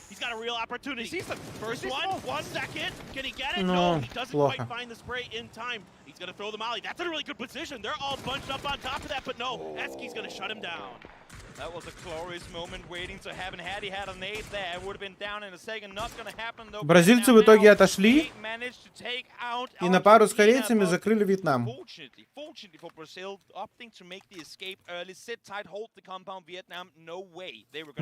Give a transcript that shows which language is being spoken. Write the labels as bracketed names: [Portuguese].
[English] He's got a real opportunity. First one second. Can he get it? No, he doesn't quite find the spray in time. He's going to throw the molly. That's in a really good position. They're all bunched up on top of that, but no, Eski's going to shut him down. That was a glorious moment waiting to happen. Had he had a nade there, it would have been down in a second. Not gonna happen though. [Russian] Бразильцы в итоге отошли и на пару с корейцами закрыли Вьетнам. [English] Fortunately for Brazil, opting to make the escape early, sit tight, hold the compound. Vietnam, no way they were gonna.